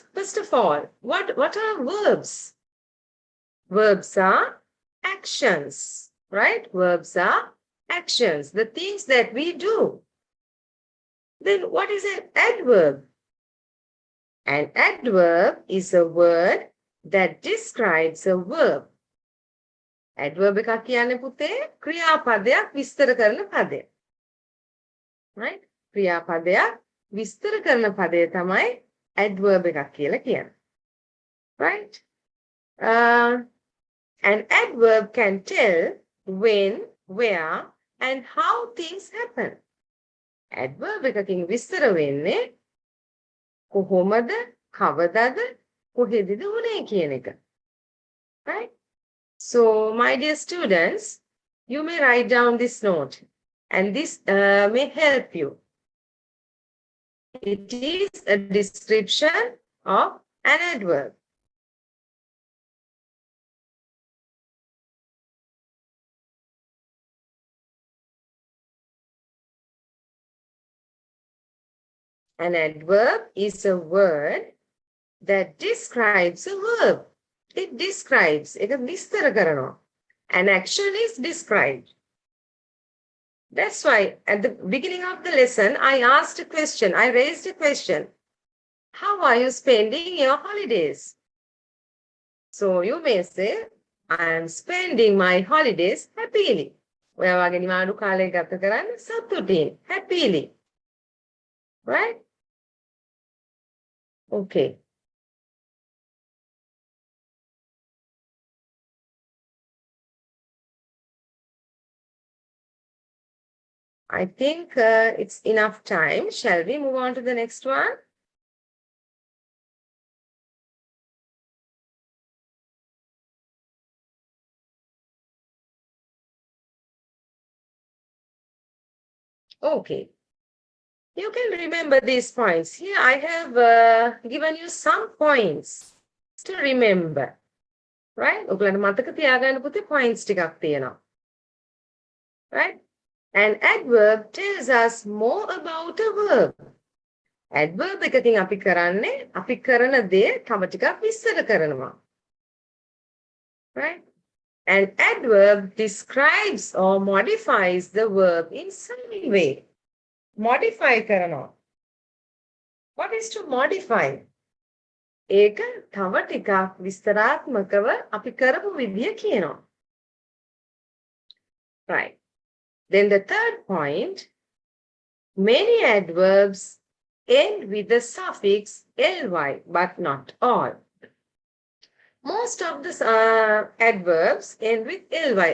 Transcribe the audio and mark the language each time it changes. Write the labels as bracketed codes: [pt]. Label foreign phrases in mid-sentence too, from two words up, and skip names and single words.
[en] First of all, what are verbs? Verbs are actions, right? Verbs are actions, the things that we do. Then what is an adverb? An adverb is a word that describes a verb. [si] Adverb එකක් කියන්නේ පුතේ ක්‍රියාපදයක් විස්තර කරන පදයක්. Right? ක්‍රියාපදයක් විස්තර කරන පදය තමයි adverb එකක් කියලා කියන්නේ. [en] Right? An adverb can tell when, where, and how things happen. [si] Adverb එකකින් විස්තර වෙන්නේ කොහොමද, කවදද, කොහෙදද වුනේ කියන එක. [en] Right? So, my dear students, you may write down this note and this may help you. It is a description of an adverb. An adverb is a word that describes a verb. It describes, [si] ඒක විස්තර කරනවා. [en] An action is described. That's why at the beginning of the lesson, I asked a question. I raised a question. How are you spending your holidays? So you may say, I am spending my holidays happily. [si] ඔයා වගේ නිවාඩු කාලය ගත කරන්න සතුටින්, [en] happily. Right? Okay. I think it's enough time. Shall we move on to the next one? Okay. You can remember these points. Here I have given you some points to remember. Right? [si] ඔයගලන්ට මතක තියාගන්න පුතේ points ටිකක් තියෙනවා. [en] Right? An adverb tells us more about a verb. [si] Adverb එකකින් අපි කරන්නේ අපි කරන දේ තව ටිකක් විස්තර කරනවා. [en] Right? An adverb describes or modifies the verb in some way. Modify කරනවා. What is to modify? [si] ඒක තව ටිකක් විස්තරාත්මකව අපි කරපු විදිය කියනවා. [en] Right. Then the third point, many adverbs end with the suffix ly, but not all. Most of the adverbs end with ly.